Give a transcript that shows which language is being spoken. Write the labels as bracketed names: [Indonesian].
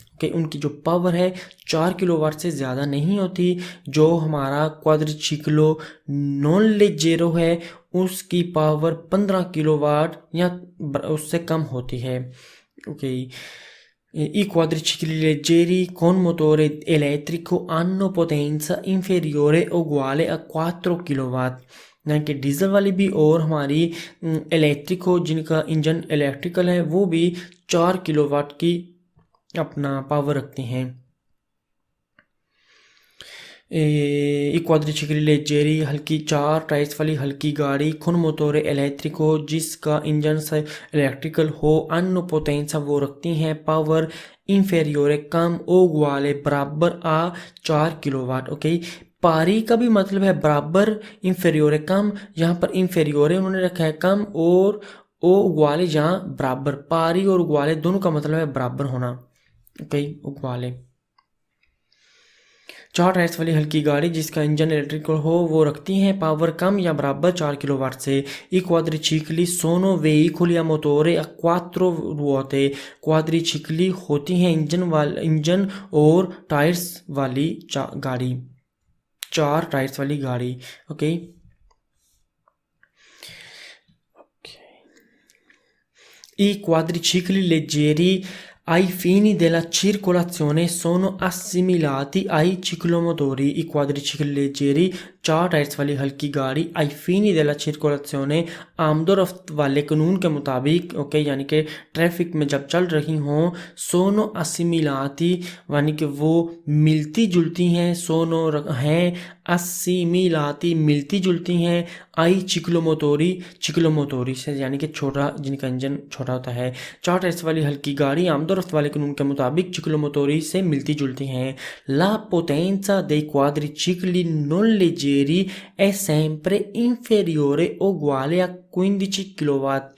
[Hindi] कि उनकी जो पावर है 4 किलोवाट से ज़्यादा नहीं होती। जो हमारा क्वाड्रिचिक्लो नॉन लेजेरो है उसकी पावर 15 किलोवाट या उससे कम होती है। [Italian] ओके I quadricicli leggeri con motore elettrico hanno potenza inferiore o uguale a 4 kW। [Hindi] यानी कि डीजल वाली भी और हमारी इलेक्ट्रिक हो जिनका इंजन इलेक्ट्रिकल है वो भी 4 किलोवाट की अपना पावर रखते हैं। [Italian] I quadricicli leggeri [Hindi] हल्की 4 टायर्स वाली हल्की गाड़ी [Italian] con motore elettrico [Hindi] जिसका इंजन से इलेक्ट्रिकल हो, [Italian] hanno potenza [Hindi] वो रखती हैं पावर, [Italian] inferiore [Hindi] कम, [Italian] o uguale [Hindi] बराबर, आ 4 किलोवाट। ओके पारी का भी मतलब है बराबर, इंफेरियोरे कम, यहाँ पर इंफेरियोरे उन्होंने रखा है कम, और [Italian] ओ उगवाले [Hindi] यहाँ बराबर। पारी और उगवाले दोनों का मतलब है बराबर होना। ओके उगवाले 4 टायर्स वाली हल्की गाड़ी जिसका इंजन इलेक्ट्रिकल हो वो रखती हैं पावर कम या बराबर 4 किलोवाट से। [Italian] I quadricicli sono veicoli a motore a 4 ruote। [Hindi] क्वाड्रिचिकली होती हैं इंजन और टायर्स वाली गाड़ी, 4 टायर्स वाली गाड़ी। [Italian] ओके I quadricicli leggeri ai fini della circolazione sono assimilati ai ciclomotori। I quadricicli leggeri [Hindi] 4 tyres वाली हल्की गाड़ी [Italian] आई फीनी देला circolazione [Hindi] आमदोरफ्त वाले कानून के मुताबिक, ओके यानी कि ट्रैफिक में जब चल रही हों, [Italian] सोनो assimilati [Hindi] यानी कि वो मिलती जुलती हैं, [Italian] सोनो [Hindi] हैं [Italian] assimilati [Hindi] मिलती जुलती हैं, [Italian] आई [Hindi] चिक्लोमोटोरी से यानी कि छोटा जिनका इंजन छोटा होता है। 4 टायर्स वाली हल्की गाड़ी आमदोरफ्त वाले कानून के मुताबिक चिक्लोमोटोरी से मिलती जुलती हैं। [Italian] La potenza dei quadricicli non leggeri è sempre inferiore o uguale a 15 kW।